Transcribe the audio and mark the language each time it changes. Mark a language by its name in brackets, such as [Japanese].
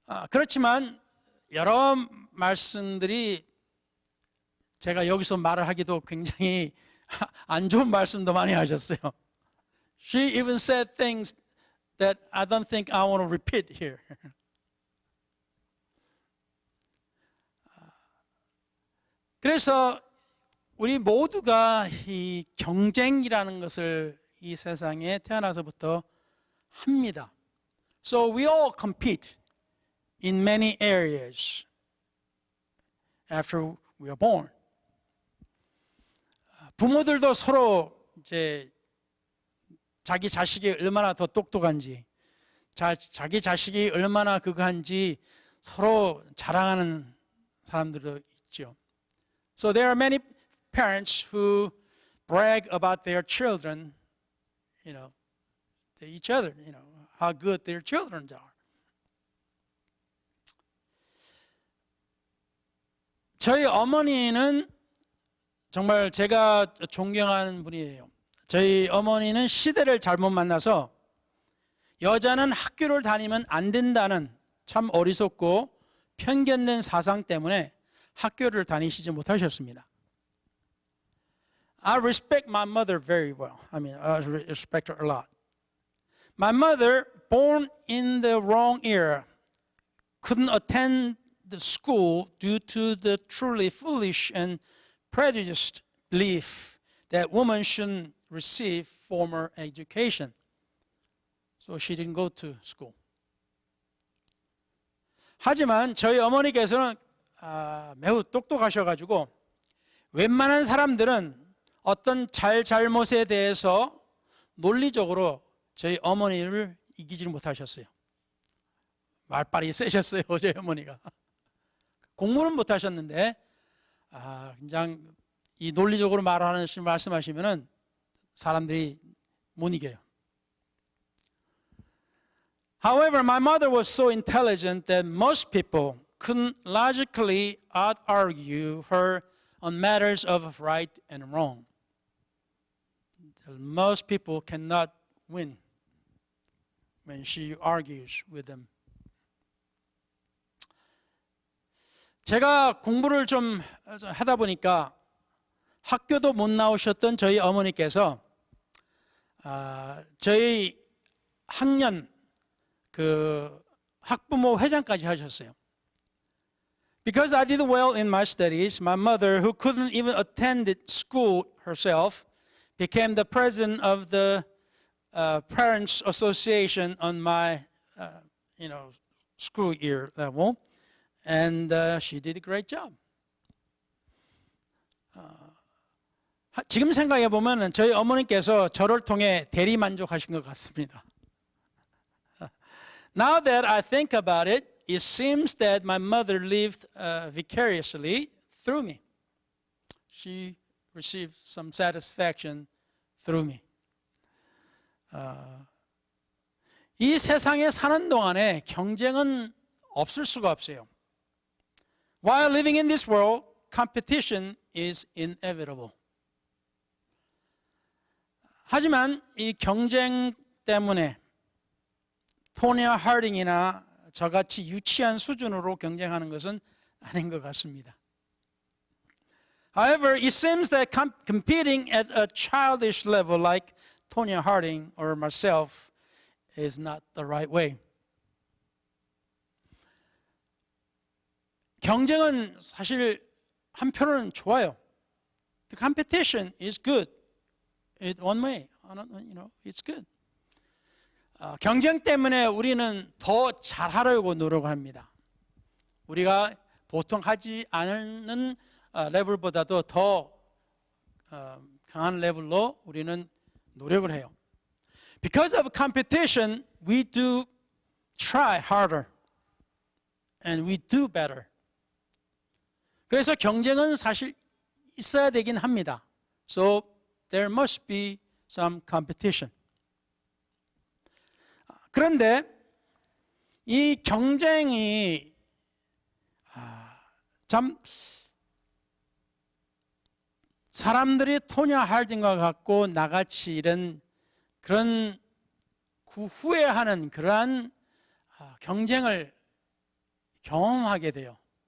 [Korean] 그렇지만 여러 말씀들이 제가 여기서 말을 하기도 굉장히 안 좋은 말씀도 많이 하셨어요. [English] She even said things that I don't think I want to repeat here. [Korean] 그래서 우리 모두가 이 경쟁이라는 것을 이 세상에 태어나서부터 합니다. [English] So we all compete in many areas after we are born. [Korean] 부모들도 서로 이제 자기 자식이 얼마나 더 똑똑한지, 자기 자식이 얼마나 그거한지 서로 자랑하는 사람들도 있죠. [English] So there are many parents who brag about their children, to each other, how good their children are. [Korean] 저희 어머니는 정말 제가 존경하는 분이에요. 저희 어머니는 시대를 잘못 만나서 여자는 학교를 다니면 안 된다는 참 어리석고 편견된 사상 때문에 학교를 다니시지 못하셨습니다. [English] I respect my mother very well. I respect her a lot. My mother, born in the wrong era, couldn't attend the school due to the truly foolish and prejudiced belief that women shouldn't receive formal education. So she didn't go to school. [Korean] 하지만 저희 어머니께서는 매우 똑똑하셔가지고 웬만한 사람들은 어떤 잘못에 대해서 논리적으로 저희 어머니를 이기지 못하셨어요. 말빨이 세셨어요, 저희 어머니가. 공부는 못 하셨는데 그냥 이 논리적으로 말씀하시면은 사람들이 못 이겨요. [English] However, my mother was so intelligent that most people couldn't logically out-argue her on matters of right and wrong. Most people cannot win when she argues with them. [Korean] 제가 공부를 좀 하다 보니까 학교도 못 나오셨던 저희 어머니께서 저희 학년 그 학부모 회장까지 하셨어요. [English] Because I did well in my studies, my mother, who couldn't even attend school herself, became the president of the Parents Association on my, school year level, and she did a great job. [Korean] 지금 생각해 보면 저희 어머니께서 저를 통해 대리 만족하신 것 같습니다. [English] Now that I think about it, it seems that my mother lived vicariously through me. She received some satisfaction through me. [Korean] 이 세상에 사는 동안에 경쟁은 없을 수가 없어요. [English] While living in this world, competition is inevitable. [Korean] 하지만 이 경쟁 때문에 토니아 하딩이나 저같이 유치한 수준으로 경쟁하는 것은 아닌 것 같습니다. [English] However, it seems that competing at a childish level like Tonya Harding or myself is not the right way. [Korean] 경쟁은 사실 한편으로는 좋아요. [English] The competition is good. It one way, it's good. [Korean] 경쟁 때문에 우리는 더 잘하려고 노력합니다. 우리가 보통 하지 않는 레벨보다도 더 강한 레벨로 우리는 노력을 해요. [English] Because of competition, we do try harder and we do better. [Korean] 그래서 경쟁은 사실 있어야 되긴 합니다. [English] So there must be some competition. [Korean] 그런데 이 경쟁이 참 사람들이 토냐 할딩과 같고 나같이 이런 그런 후회하는 그러한 경쟁을 경험하게 돼요.